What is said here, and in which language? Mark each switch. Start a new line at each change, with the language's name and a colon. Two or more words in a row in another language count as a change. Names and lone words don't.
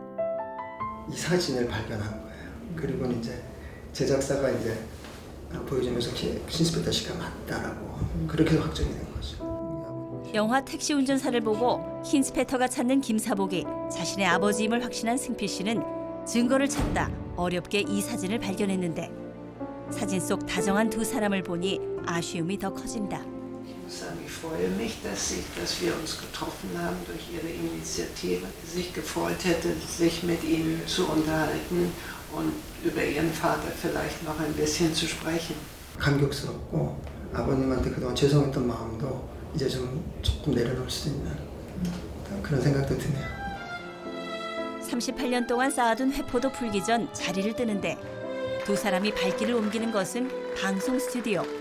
Korean: 이 사진을 발견한 거예요. 그리고 이제 제작사가 이제 보여주면서 힌스페터 씨가 맞다라고 그렇게 확정이 된 거죠. 영화 택시 운전사를 보고 힌스페터가 찾는 김사복이 자신의 아버지임을 확신한 승필 씨는 증거를 찾다 어렵게 이 사진을 발견했는데 사진 속 다정한 두 사람을 보니 아쉬움이 더 커진다.
German: Ich freue mich, dass wir uns getroffen haben durch Ihre Initiative. Sich gefreut hätte, sich mit Ihnen zu unterhalten und über Ihren Vater vielleicht noch ein bisschen zu sprechen.
Korean: 감격스럽고 아버님한테 그동안 죄송했던 마음도 이제 조금 내려놓을 수 있는 그런 생각도 드네요. 38년 동안 쌓아둔 회포도 풀기 전 자리를 뜨는데 두 사람이 발길을 옮기는 것은 방송 스튜디오.